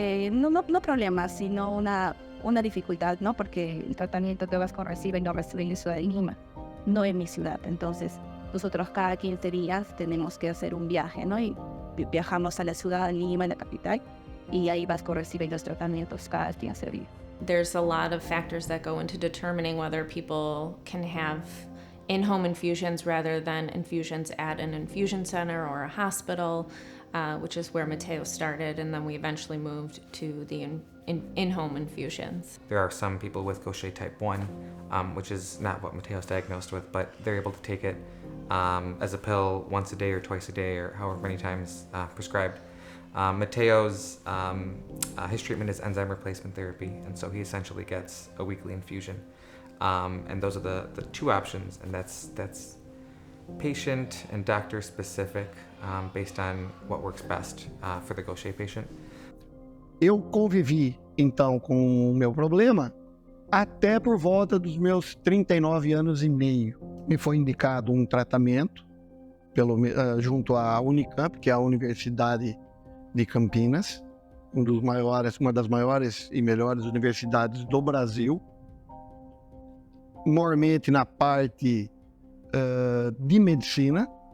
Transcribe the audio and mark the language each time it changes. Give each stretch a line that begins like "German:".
Spanish: No problema, sino una dificultad, ¿no? Porque el tratamiento que Vasco recibe no recibe en la ciudad de Lima, no en mi ciudad. Entonces, nosotros cada 15 días tenemos que hacer un viaje, ¿no? Y viajamos a la ciudad de Lima, la capital, y ahí Vasco recibe los tratamientos cada 15 días.
English: There's a lot of factors that go into determining whether people can have in-home infusions rather than infusions at an infusion center or a hospital, which is where Mateo started, and then we eventually moved to the in-home infusions. There are some people with Gaucher type 1, which is not what Mateo's diagnosed with, but they're able to take it as a pill once a day or twice a day or however many times prescribed. Mateo's, his treatment is enzyme replacement therapy, and so he essentially gets a weekly infusion. And those are the two options, and that's patient and doctor specific, based on what works best for the Gaucher patient.
Portuguese: Eu convivi, então, com o meu problema até por volta dos meus 39 anos e meio. Me foi indicado um tratamento junto à Unicamp, que é a Universidade de Campinas, uma das maiores e melhores universidades do Brasil, normalmente na parte de medicina.